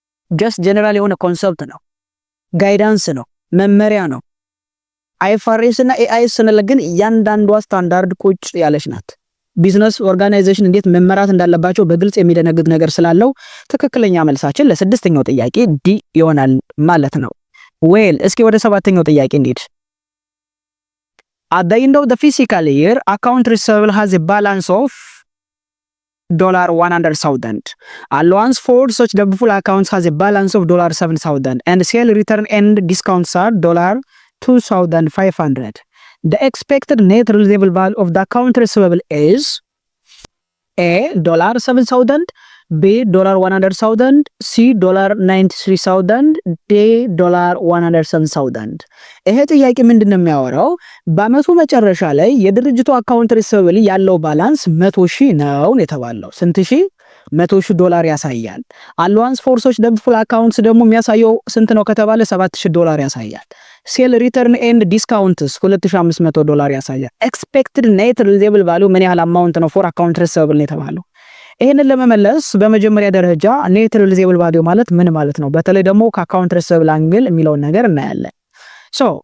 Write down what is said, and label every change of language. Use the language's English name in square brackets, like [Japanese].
[Amharic] ጀስት ጀነራል የሆነ ኮንሰፕት ነው፣ ጋይዳንስ ነው፣ መመሪያ ነው። አይኤፍአርኤስ እና ኤአይኤስ ስንል ግን እያንዳንዷ ስታንዳርድ ቁጭ ያለች ናት። ቢዝነስ ኦርጋናይዜሽን እንዴት መመራት እንዳለባቸው በግልጽ የሚደነግግ ነገር ስላለው ትክክለኛ መልሳችን ለስድስተኛው ጥያቄ ዲ ይሆናል ማለት ነው። ዌል እስኪ ወደ ሰባተኛው ጥያቄ እንሂድ። [English] at the end of the fiscal year account receivable has a balance of $100,000. Allowance for such doubtful accounts has a balance of $7,000 and sale return and discounts are $2,500. The expected net receivable value of the account receivable is A $7,000, B $100,000, C $93,000, D $107,000። [Amharic] ይሄ ጥያቄ ምንድነው የሚያወራው? በአመቱ መጨረሻ ላይ የድርጅቱ አካውንት ሪሲቨብል ያለው ባላንስ 100,000 ነው የተባለው። ስንት ሺህ? $100,000 ያሳያል። አላዋንስ ፎርሶች ደብፉል አካውንትስ ደግሞ የሚያሳየው ስንት ነው ከተባለ $7,000 ያሳያል። ሴል ሪተርን ኤንድ ዲስካውንትስ $2,500 ያሳያል። ኤክስፔክትድ ኔት ሪሲቨብል ቫልዩ ምን ያህል አማውንት ነው ፎር አካውንት ሪሲቨብል ነው የተባለው። ይሄንን ለመመለስ በመጀመሪያ ደረጃ ኔት ሪሲቨብል ቫልዩ ማለት ምን ማለት ነው፣ በተለይ ደግሞ ከአካውንት ሪሲቨብል አንግል የሚለውን ነገር እናያለን። ሶ